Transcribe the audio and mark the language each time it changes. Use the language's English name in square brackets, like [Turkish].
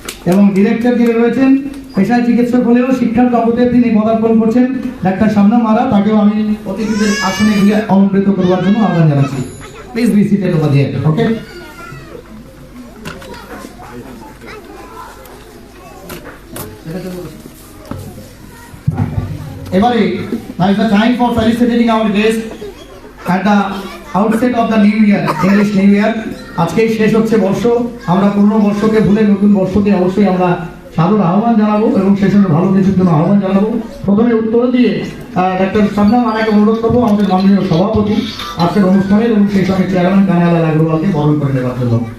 [Bangla] এবং ডিরেক্টর যিনি রয়েছেন পেশায় চিকিৎসক হলেও শিক্ষার জগতে তিনি পদার্পণ করছেন, ডাক্তার শবনম আরা, তাকেও আমি অতিথিদের আসনে গিয়ে অলঙ্কৃত করবার জন্য আহ্বান জানাচ্ছি। [English] Please be seated over here. Okay, [Bangla] এবারে [English] now is the time for felicitating our guests at the outset of the new year, English New Year. [Bangla] আজকেই শেষ হচ্ছে বর্ষ। আমরা পুরনো বর্ষকে ভুলে নতুন বর্ষকে অবশ্যই আমরা সাদর আহ্বান জানাবো এবং সেই সঙ্গে ভালো কিছুর জন্য আহ্বান জানাবো। প্রথমে উত্তর দিয়ে ডাক্তার শবনম আরাকে অনুরোধ করবো আমাদের মাননীয় সভাপতি আজকের অনুষ্ঠানের এবং সেই সঙ্গে চেয়ারম্যান কানাইলাল আগরওয়ালকে বরণ করে নেওয়ার জন্য।